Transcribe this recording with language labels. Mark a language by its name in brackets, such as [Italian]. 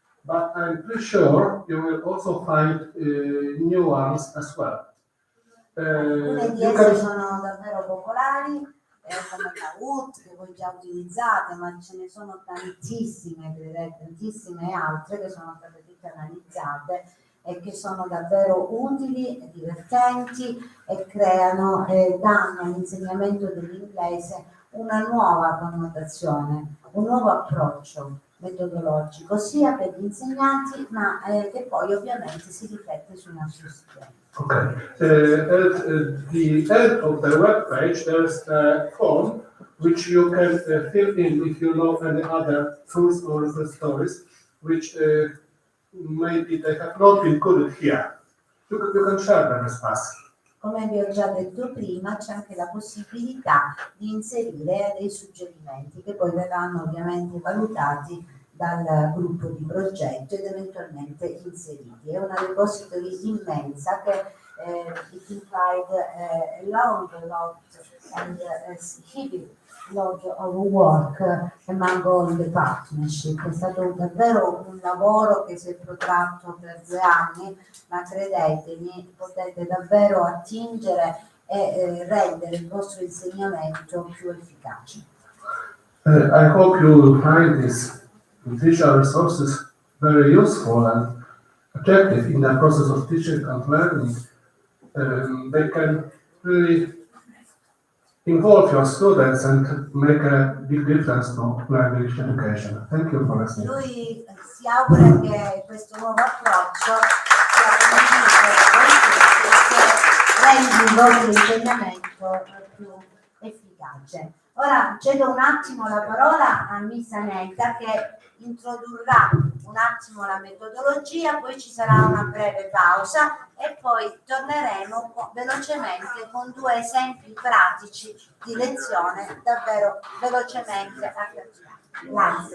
[English] But I'm pretty sure you will also find new ones as well. [Italian] Alcune di esse sono davvero popolari come Kahoot che voi già utilizzate, ma ce ne sono tantissime, tantissime altre che sono state tutte analizzate e che sono davvero utili, divertenti e creano e danno all'insegnamento dell'inglese una nuova connotazione, un nuovo approccio metodologico sia per gli insegnanti ma che poi ovviamente si riflette sui nostri studenti. [English] Okay. At the end of the web page, there's a form which you can fill in if you know any other tools or stories which maybe they have not been included here. You can share them with us. [Italian] Come vi ho già detto prima, c'è anche la possibilità di inserire dei suggerimenti che poi verranno ovviamente valutati dal gruppo di progetto ed eventualmente inseriti. È una repository immensa che [English] it implied a long lot and a heavy load of work among all the partnership. [Italian] È stato davvero un lavoro che si è protratto per 2 anni, ma credetemi, potete davvero attingere e rendere il vostro insegnamento più efficace. [English] I hope you will find these visual resources very useful and objective in the process of teaching and learning. They can really involve your students and make a big difference to language education. Thank you for listening. [Italian] Lui si augura che questo nuovo approccio sia condiviso da voi tutti e che rendi il vostro insegnamento più efficace. Ora cedo un attimo la parola a Miss Anetta che introdurrà un attimo la metodologia, poi ci sarà una breve pausa e poi torneremo velocemente con 2 esempi pratici di lezione davvero velocemente accattivanti.